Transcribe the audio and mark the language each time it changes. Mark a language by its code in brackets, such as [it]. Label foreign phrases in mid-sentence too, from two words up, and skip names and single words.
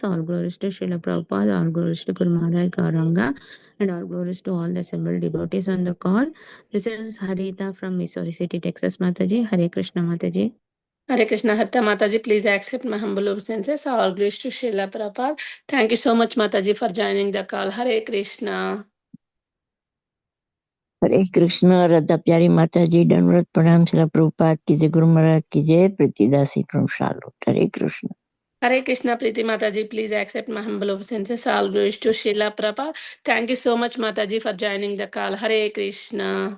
[en] All glories to Srila Prabhupada, all glories to Guru Maharaj Gauranga, and all glories to all the assembled devotees on the call. This is Harita from Missouri City, Texas, Mataji. Hare Krishna, Mataji. Hare Krishna, Hatta Mataji, please accept my humble obeisances. All glories to Srila Prabhupada. Thank you so much, Mataji, for joining the call. Hare Krishna. [hi] हरे कृष्ण राधा प्यारी माता जी दंडवत प्रणाम श्रील प्रभुपाद की जय गुरु महाराज की जय प्रतिदासी [en] from Charlotte. हरे कृष्ण. Hare Krishna, Priti Mataji, please accept my humble obeisances. All glories to Srila Prabhupada. Thank you so much, Mataji, for joining the call. Hare Krishna.